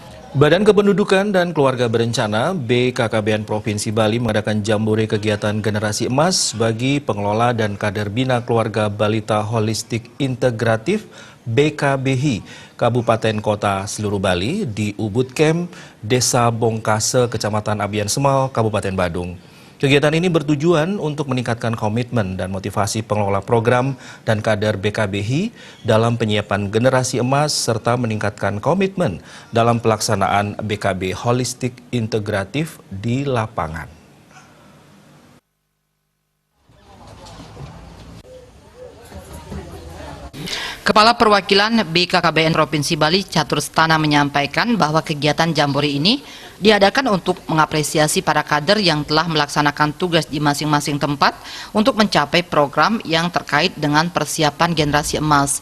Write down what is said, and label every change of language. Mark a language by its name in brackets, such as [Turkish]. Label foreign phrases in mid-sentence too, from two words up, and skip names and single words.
[Indonesian] Badan Kependudukan dan Keluarga Berencana BKKBN Provinsi Bali mengadakan jambore kegiatan generasi emas bagi pengelola dan kader Bina Keluarga Balita Holistik Integratif BKBHI Kabupaten Kota seluruh Bali di Ubud Camp, Desa Bongkase, Kecamatan Abian Semal, Kabupaten Badung. Kegiatan ini bertujuan untuk meningkatkan komitmen dan motivasi pengelola program dan kader BKBHI dalam penyiapan generasi emas serta meningkatkan komitmen dalam pelaksanaan BKB holistik integratif di lapangan. Kepala Perwakilan BKKBN Provinsi Bali Catur Stana menyampaikan bahwa kegiatan jambore ini diadakan untuk mengapresiasi para kader yang telah melaksanakan tugas di masing-masing tempat untuk mencapai program yang terkait dengan persiapan generasi emas.